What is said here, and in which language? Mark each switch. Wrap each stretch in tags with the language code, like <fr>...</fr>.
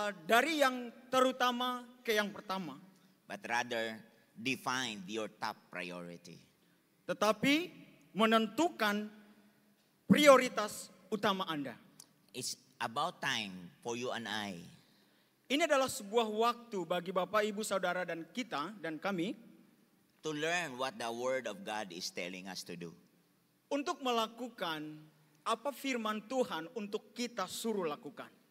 <id>dari yang terutama ke yang pertama.</id> <en>but rather define your top priority.</en> <id>Tetapi menentukan prioritas utama Anda.</id> <en>It's about time for you and I</en> <id>Ini adalah sebuah waktu bagi Bapak, Ibu, Saudara dan kita dan kami</id> <en>to learn what the Word of God is telling us to do.</en> <id>untuk melakukan apa firman Tuhan untuk kita suruh lakukan.</id>